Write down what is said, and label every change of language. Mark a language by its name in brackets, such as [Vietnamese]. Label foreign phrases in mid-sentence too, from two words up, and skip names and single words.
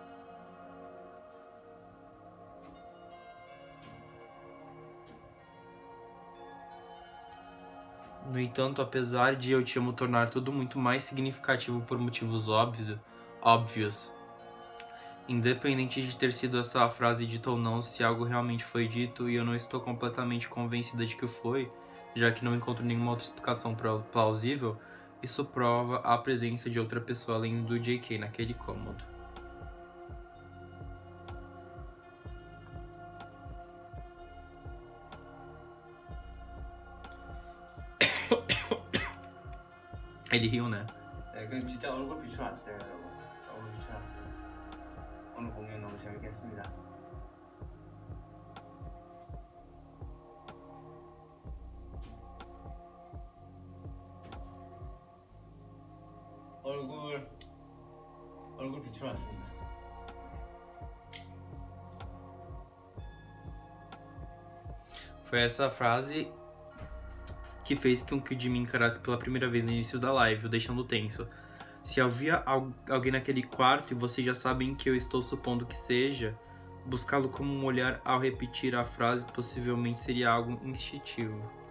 [Portuguese] No entanto, apesar de eu te amo tornar tudo muito mais significativo por motivos óbvios, independente de ter sido essa frase dita ou não, se algo realmente foi dito e eu não estou completamente convencida de que foi, já que não encontro nenhuma outra explicação plausível, isso prova a presença de outra pessoa além do JK naquele cômodo. Ele riu, né? [Korean] 네, 그럼 진짜 얼굴 비추러 왔어요, 여러분. 얼굴 비추러 왔고 오늘 공연 너무 재밌게 했습니다. 얼굴 비추러 왔습니다. [Portuguese] Foi essa frase que fez com que o Jimmy encarasse pela primeira vez no início da live, o deixando tenso. Se havia alguém naquele quarto e vocês já sabem que eu estou supondo que seja, buscá-lo como um olhar ao repetir a frase possivelmente seria algo instintivo.